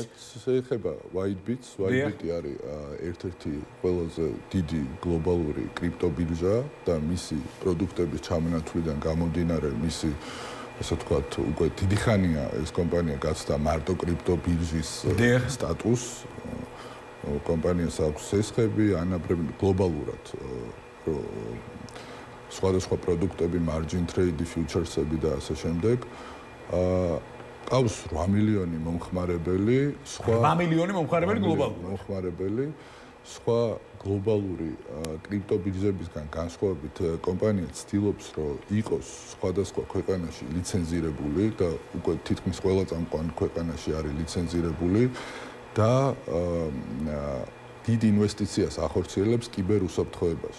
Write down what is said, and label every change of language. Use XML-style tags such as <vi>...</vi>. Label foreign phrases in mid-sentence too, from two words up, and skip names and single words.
<ka>შეეხება Whitebit არის ერთ-ერთი ყველაზე დიდი გლობალური კრიპტო ბირჟა და მისი პროდუქტების ჩამონათვლისგან გამომდინარე მისი ასე ვთქვათ, უკვე დიდი ხანია ეს კომპანია გაცდა მარტო კრიპტო ბირჟის სტატუსს. კომპანიას აქვს სესხები, ანაბრები გლობალურად სხვადასხვა პროდუქტები,</ka> <en>margin trade,</en> <ka>futures-ები და ასე შემდეგ. ყავს 8 მილიონი მომხმარებელი, სხვა 8 მილიონი მომხმარებელი გლობალურად. მომხმარებელი, სხვა გლობალური კრიპტო ბირჟებისგან განსხვავებით კომპანია ცდილობს, რომ იყოს სხვადასხვა ქვეყანაში ლიცენზირებული და უკვე თითქმის ყველა წამყვან ქვეყანაში არის ლიცენზირებული და დიდ ინვესტიციას ახორციელებს კიბერუსაფრთხოებაში.</ka>